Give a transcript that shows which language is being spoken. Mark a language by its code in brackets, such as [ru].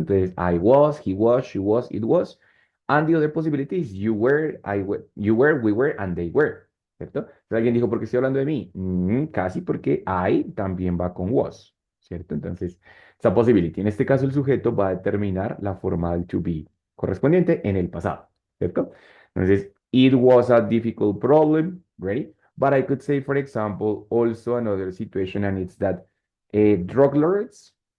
[es] Entonces, [en] I was, he was, she was, it was. And the other possibility is you were, I were, you were, we were, and they were. [es] ¿Cierto? Entonces, alguien dijo, ¿por qué estoy hablando de mí? Casi porque I también va con was. ¿Cierto? Entonces, esa possibility. En este caso, el sujeto va a determinar la forma del to be correspondiente en el pasado. ¿Cierto? Entonces, [en] it was a difficult problem. Ready? But I could say, for example, also another situation, and it's that drug lords.